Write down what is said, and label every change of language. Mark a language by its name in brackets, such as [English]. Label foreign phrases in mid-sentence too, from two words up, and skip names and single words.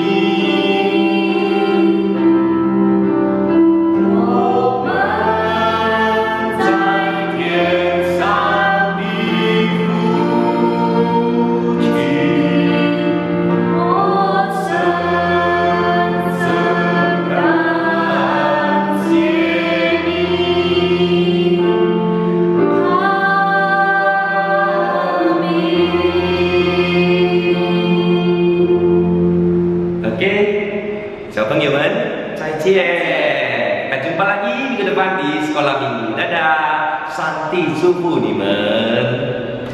[Chinese] 我们在天上的父亲，我深深感谢你。 [Indonesian] 阿门。Oke, [Chinese] 小朋友们再见， [Indonesian] kita jumpa lagi minggu depan di sekolah minggu. Dadah, [Chinese] Santi 祝福你们。